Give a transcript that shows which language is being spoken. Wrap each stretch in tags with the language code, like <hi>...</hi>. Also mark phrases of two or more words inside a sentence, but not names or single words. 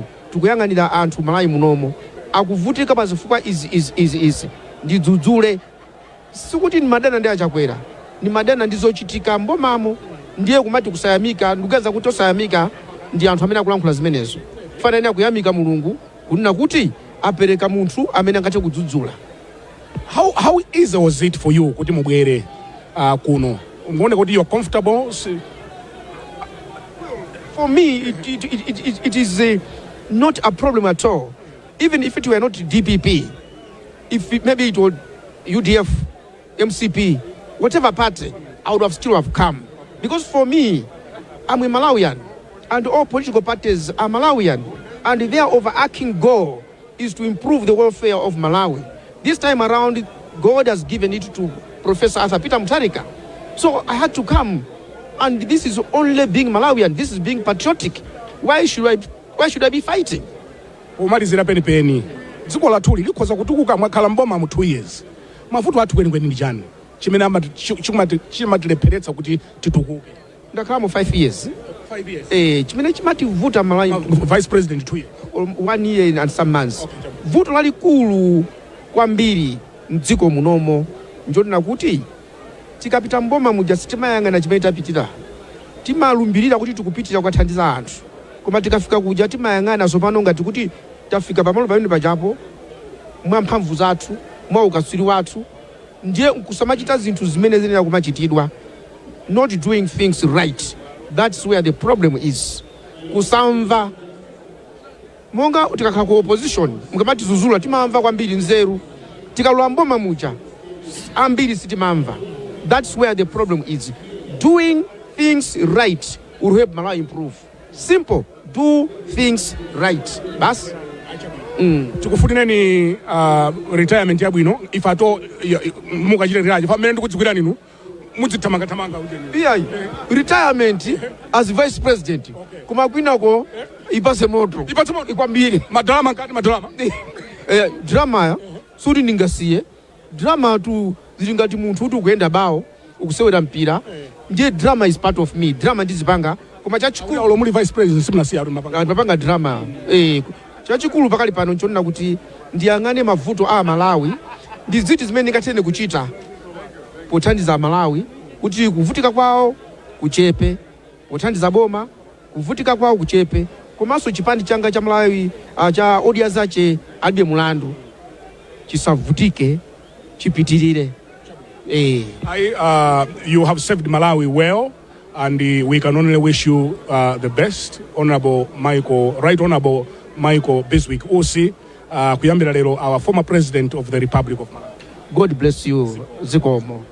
<ny>Tikuyang'anira anthu Malawi munomo akuvutika pa zifukwa izi ndidzudzule. Sikuti ni madana ndi achakwera, ni madana ndi zochitika mbomamo. Ndiye kumati kusayamika ndikuganiza kuti osayamika ndi anthu amene akulankhula zimenezo. Fanana kuyamika Mulungu kunena kuti apereka munthu amene angathe kudzudzula.</ny> <en>How easy was it for you</en> <ny>kuti mubwere kuno? Muone kuti</ny> <en>you are comfortable? For me it is not a problem at all. Even if it were not DPP, maybe it was UDF, MCP, whatever party, I would have still have come. Because for me, I'm a Malawian, and all political parties are Malawian, and their overarching goal is to improve the welfare of Malawi. This time around, God has given it to Professor Mutharika. So I had to come, and this is only being Malawian. This is being patriotic. Why should I be fighting?</en> <ny>Umalizira penipeni dziko lathu likhoza kutukuka mwakhala mboma mu 2 years. Mavuto athu kwenikweni ndi chani chimene chimatilepheretsa kuti titukuke? Ndakhala mu 5 years.</ny> <en>5 years.</en> <ny>Chimene chimativuta Malawi</ny> <en>Vice President 2 years. 1 year and some months. Okay.</en> <ny>Vuto lalikulu kwambiri mdziko munomo njoti kuti tikapita mboma muja sitimayang'ana chimene tapitira. Timalumbirira kuti tikupitira kukathandiza anthu. Koma tikafika kuja timayang'ana zopano ngati kuti tafika pamalo pamene pajapo mwa mphamvu zathu, mwa ukaswiri wathu, ndiye kusamachita zinthu zimene zenera kumachitidwa.</ny> <en>Not doing things right. That's where the problem is.</en> <ny>Kusamva. Monga tikakhala ku opposition, mkamati zuzula timamva kwambiri nzeru. Tikalowa mboma muja, ambiri sitimamva.</ny> <en>That's where the problem is. Doing things right will help Malawi improve. Simple. Do things right. Bas?</en> <ny>Tikufunineni retirement yabwino</ny> <en>if at all</en> <ny>mukachita retire pamene ndikudzikwira ninu mudzitamanga ujeni.</ny> <en>Yeah. Retirement as vice president.</en> <ny>Kuma kwinako ipase moto. Ikwambiri. Madrama ngati madrama. Drama ya suri ningasiye. Drama tu zilingati munthu kuti ukuyenda bawo ukusewera mpira.</ny> <en>Ndiye drama is part of me.</en> <ny>Drama ndizipanga. Koma chachikulu ulo muli vice president simnasiya atu mapanga drama. Chachikulu pakali pano nchonena kuti ndiyang'ane mavuto a Malawi ndi ziti zimene ndingathe kuchita pothandiza Malawi kuti kuvutika kwawo kuchepe, pothandiza boma kuvutika kwawo kuchepe, komanso chipani changa cha Malawi cha audience ache alibe mulandu chisavutike chipitirire.</ny> <en>You have served Malawi well, and we can only wish you the best, Honorable Michael Usi,</en> <ny>kuyambira lero</ny> <en>our former president of the Republic of Malawi. God bless you,</en> <ny>Zikomo.</ny>